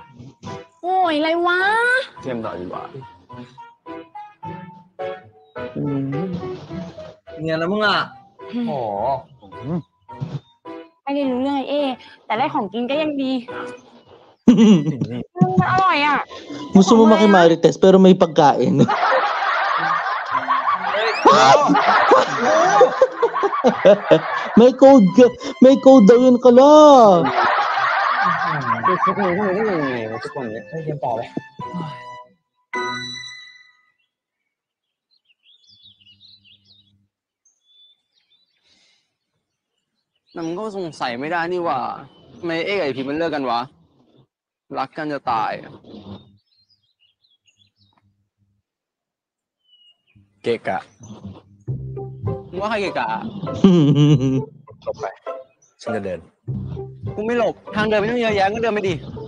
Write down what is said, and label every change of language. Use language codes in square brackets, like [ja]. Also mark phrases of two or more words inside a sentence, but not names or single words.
[th] โอ้ยอะไรวะ เกมต่อดีกว่าเนี่ยนะมึงอ่ะโอ้ ไม่ได้รู้เรื่องไอเอแต่ได้ของกินก็ยังดีมันอร่อยอ่ะ [tl] Gusto mo makimarites pero may pagkain. May code daw yun kala. [th] ทุกคนก็ไม่ได้ยังไงวะทุกคนเนี่ยให้เกมต่อไป แต่มันก็สงสัยไม่ได้นี่ว่าทำไมเอ๊กับไอพีมันเลิกกันวะรักกันจะตายกะกะมึงว่าใครเกะกะหลบไปฉันจะเดินกูไม่หลบทางเดินไม่ต้องเยอะแยะก็เดินไปดิ